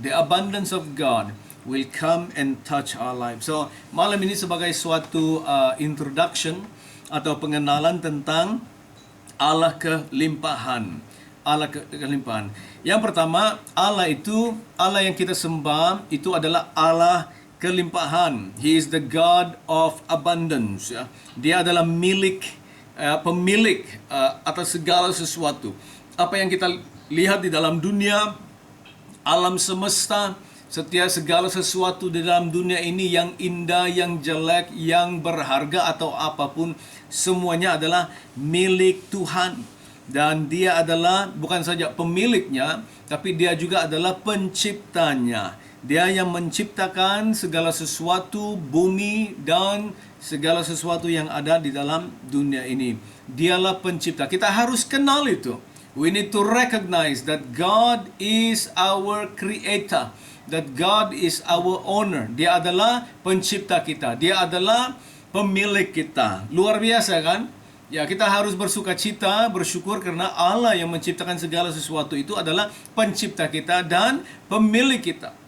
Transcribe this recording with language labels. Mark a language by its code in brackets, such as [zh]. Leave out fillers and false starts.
[en] The abundance of God will come and touch our life. [id] So, malam ini sebagai suatu introduction atau pengenalan tentang Allah kelimpahan. Allah kelimpahan. Yang pertama, Allah yang kita sembah itu adalah Allah kelimpahan. [en] He is the God of abundance. [id] Ya. Dia adalah pemilik atas segala sesuatu. Apa yang kita lihat di dalam dunia, alam semesta, setiap segala sesuatu di dalam dunia ini yang indah, yang jelek, yang berharga atau apapun, semuanya adalah milik Tuhan. Dan dia adalah bukan saja pemiliknya, tapi dia juga adalah penciptanya. Dia yang menciptakan segala sesuatu, bumi dan segala sesuatu yang ada di dalam dunia ini. Dialah pencipta. Kita harus kenal itu. [en] We need to recognize that God is our creator. That God is our owner. [id] Dia adalah pencipta kita. Dia adalah pemilik kita. Luar biasa kan? Ya, kita harus bersukacita, bersyukur karena Allah yang menciptakan segala sesuatu itu adalah pencipta kita dan pemilik kita.